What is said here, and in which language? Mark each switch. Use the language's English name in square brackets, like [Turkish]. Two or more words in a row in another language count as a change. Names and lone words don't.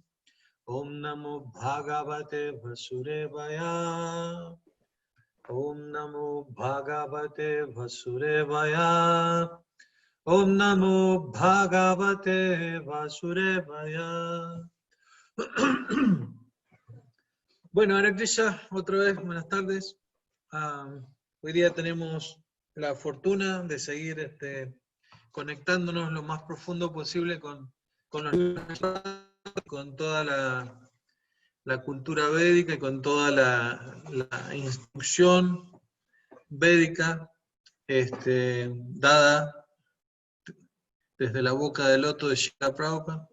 [Sanskrit] ॐ नमो भगवते वासुदेवाय. ॐ नमो भगवते वासुदेवाय. ॐ नमो भगवते वासुदेवाय. [Spanish] Bueno, Hare Krishna, otra vez, buenas tardes. Hoy día tenemos la fortuna de seguir conectándonos lo más profundo posible con toda la cultura védica y con toda la instrucción védica dada desde la boca del loto de Srila Prabhupada.